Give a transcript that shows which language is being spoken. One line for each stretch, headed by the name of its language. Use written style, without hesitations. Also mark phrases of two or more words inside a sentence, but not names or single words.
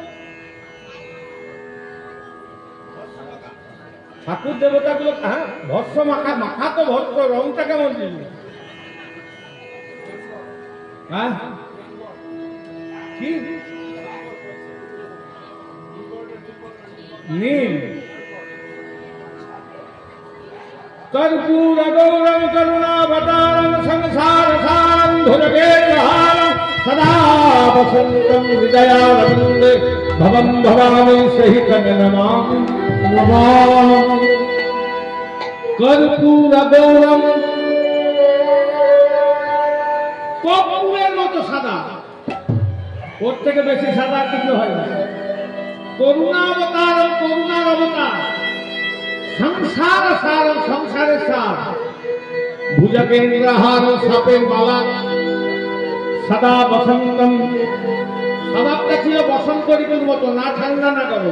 Bangla: ঠাকুর দেবতা গুলো, হ্যাঁ, ভস্ম মাখা, মাখা তো ভস্ম, রংটা কেমন ছিল? হ্যাঁ, কি নীল।
Sanskrit: कर्पूर गौरम करुणावतारम संसार सारम भुजगेन्द्रहारम सदा वसंतम हृदयारविंदे भवं भवामि सहितं नमामि। कर्पूर गौरम,
Bangla: কর্পূরের মতো সাদা। ওর থেকে বেশি সাদা কিছু হয় না। করুণাবতার ও করুণার অবতার, সংসার সার ও সংসারের সার, ভুজগেন্দ্রহার ও সাপের মালা,
Sanskrit: সদা বসন্তম,
Bangla: স্বভাবটা ছিল বসন্ত ঋতুর মতো, না ঠান্ডা না গরম।